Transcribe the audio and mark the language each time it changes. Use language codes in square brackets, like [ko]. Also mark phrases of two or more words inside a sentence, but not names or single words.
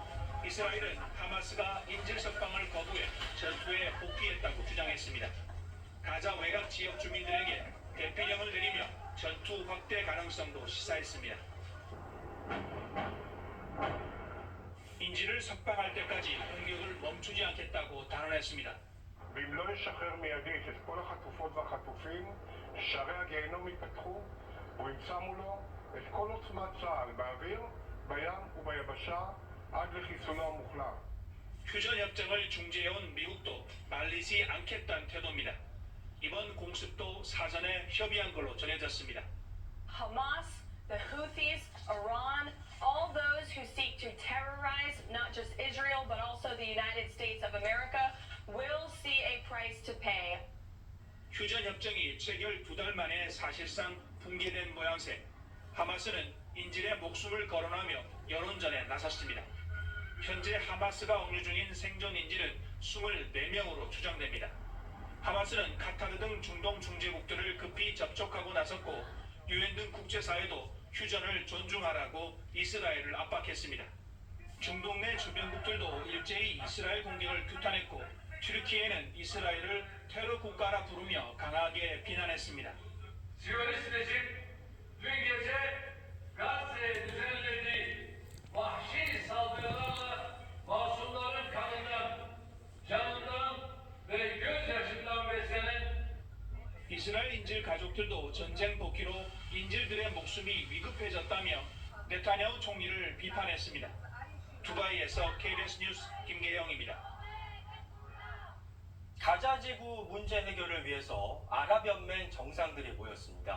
[ko] 이스라엘은 하마스가 인질 석방을 거부해 전투에 복귀했다고 주장했습니다. 가자 외곽 지역 주민들에게 대피령을 내리며 전투 확대 가능성도 시사했습니다. 인질을 석방할 때까지 공격을 멈추지 않겠다고 단언했습니다. [he] ואם לא נשחרר מיידית את כל החטופות והחטופים, שערי הגיהינום ייפתחו, והוא ימצא מולו את כל עוצמת צה"ל באוויר, בים וביבשה, עד לחיסולו המוחלט. [ko] 휴전 협정을 중재해온 미국도 말리지 않겠다는 태도입니다. 이번 공습도 사전에 협의한 걸로 전해졌습니다. [en] Hamas, the Houthis, Iran, all those who seek to terrorize not just Israel but also the United States of America will see a price to pay. [ko] 휴전 협정이 체결 2달 만에 사실상 붕괴된 모양새. 하마스는 인질의 목숨을 거론하며 여론전에 나섰습니다. 현재 하마스가 억류 중인 생존 인질은 24명으로 추정됩니다. 하마스는 카타르 등 중동 중재국들을 급히 접촉하고 나섰고 유엔 등 국제사회도 휴전을 존중하라고 이스라엘을 압박했습니다. 중동 내 주변국들도 일제히 이스라엘 공격을 규탄했고 튀르키예는 이스라엘을 테러 국가라 부르며 강하게 비난했습니다. [tr] Siyonist rejim dün gece Gazze'ye düzenlediği vahşi saldırılarla masumların kanından, canından ve gözyaşından beslenen [ko] 이스라엘 인질 가족들도 전쟁 복귀로 인질들의 목숨이 위급해졌다며 네타냐후 총리를 비판했습니다. 두바이에서 KBS 뉴스 김계영입니다. 가자 지구 문제 해결을 위해서 아랍연맹 정상들이 모였습니다.